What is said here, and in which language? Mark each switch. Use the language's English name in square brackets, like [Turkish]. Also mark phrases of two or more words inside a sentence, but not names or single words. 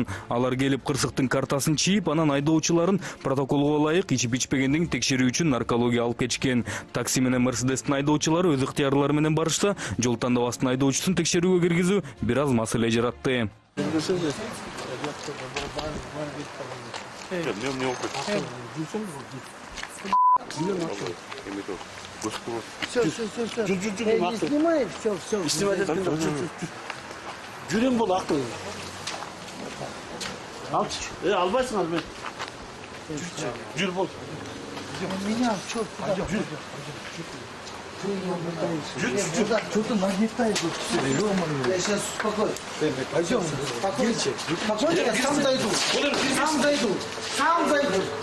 [Kyrgyz] Алар келип кырсыктын картасын чийип, анан айдоочуларын протоколго ылайык ичип-ичпегендигин текшерүү үчүн наркология алып кетишкен. Такси менен Мерседестин айдоочулары өз ыктыярлары менен барышса, жол тандабастын айдоочусун текшерүүгө киргизүү бир аз маселе жаратты. Жүрем бол ақыл. Алшы. Албайсың албай. Жүр бол. [Russian] Меня чёрт куда? Жүр. Что-то нагнетает. Я сейчас успокоюсь. Пойдем. Спокойнее. Спокойнее, я сам зайду. Сам зайду. Сам зайду.